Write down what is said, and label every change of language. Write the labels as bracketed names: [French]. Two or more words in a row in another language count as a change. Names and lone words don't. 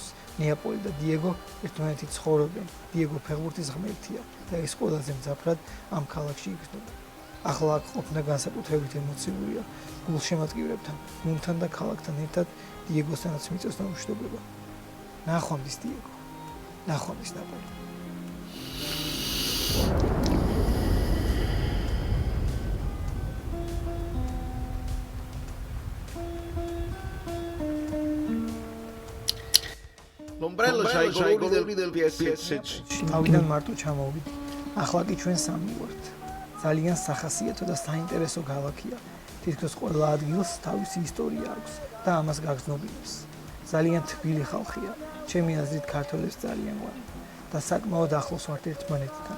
[Georgian] ნეაპოლი და დიეგო ერთმანეთით ცხოვრობენ. დიეგო ფეხბურთის ღმერთია და ეს ყველაზე მძაფრად ამ ქალაქში იგრძნობა. ახლა აქ ყოფნა განსაკუთრებით ემოციურია. გულშემატკივრებთან, გუნდთან და ქალაქთან ერთად დიეგოსთანაც მიწევს დამშვიდობება. ნახვამდის დიეგო. ნახვამდის ნაპოლი. [Italian] L'ombrello c'ha i colori del PSG. [Georgian] თავიდან მარტო ჩამოვიდი. ახლა კი ჩვენ სამი ვართ. ძალიან სახასიათო და საინტერესო ქალაქია. თითქოს ყველა ადგილს თავისი ისტორია აქვს და ამას გაგრძნობინებს. ძალიან თბილი ხალხია. ჩემი აზრით ქართველებს ძალიან ვარ და საკმაოდ ახლოს ვართ ერთმანეთთან.